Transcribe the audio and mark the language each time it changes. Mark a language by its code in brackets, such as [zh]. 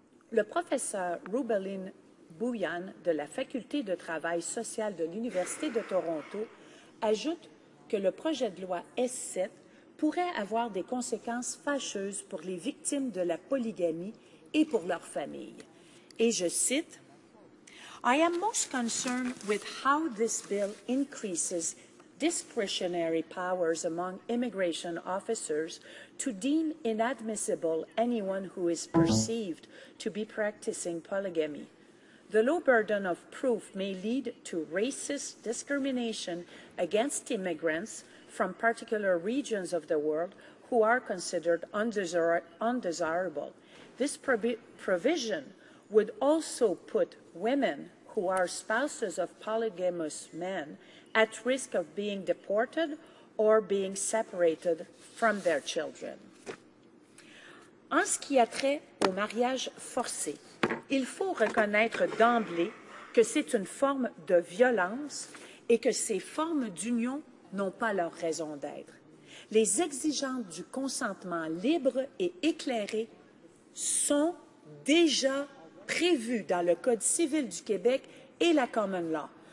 [fr] Le professeur Rubelin Bouyan de la Faculté de travail social de l'Université de Toronto ajoute que le projet de loi S7 pourrait avoir des conséquences fâcheuses pour les victimes de la polygamie et pour leurs familles. Et je cite, [en] "I am most concerned with how this bill increases discretionary powers among immigration officers to deem inadmissible anyone who is perceived to be practicing polygamy. The low burden of proof may lead to racist discrimination against immigrants from particular regions of the world who are considered undesirable. This provision would also put women who are spouses of polygamous men at risk of being deported or being separated from their children." [fr] En ce qui a trait au mariage forcé, il faut reconnaître d'emblée que c'est une forme de violence et que ces formes d'union n'ont pas leur raison d'être. Les exigences du consentement libre et éclairé sont déjà prévues dans le Code civil du Québec et la Common Law.